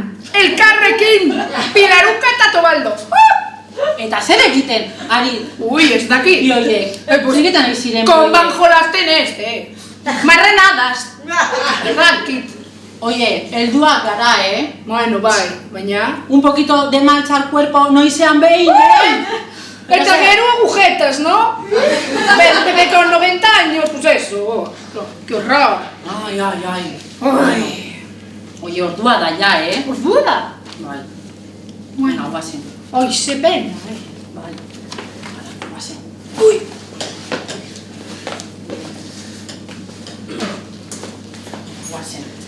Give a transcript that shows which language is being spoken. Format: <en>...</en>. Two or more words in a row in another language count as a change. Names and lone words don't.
<eu>Elkarrekin. Pilaruka eta Teobaldo. Eta zer egiten, Ari? Ui, ez daki. Bioiek. Zegetan aiziren bioiek. Konban jolasten ez, Marrenadas. Ez dakit. Oie, helduak gara, Bueno, bai, baina...</eu> <es>Un poquito de marcha al cuerpo</es> <eu>noizean behin, Eta gero</eu> <es>agujetas, ¿no? Bebe con 90 años, pues eso. Qué horror.</es> <eu>Ai. Oie, ordua da ja, Ordua da? Bai. Bueno, guazen. Oi, ze pena, Bai. Guazen. Ui. Guazen.</eu>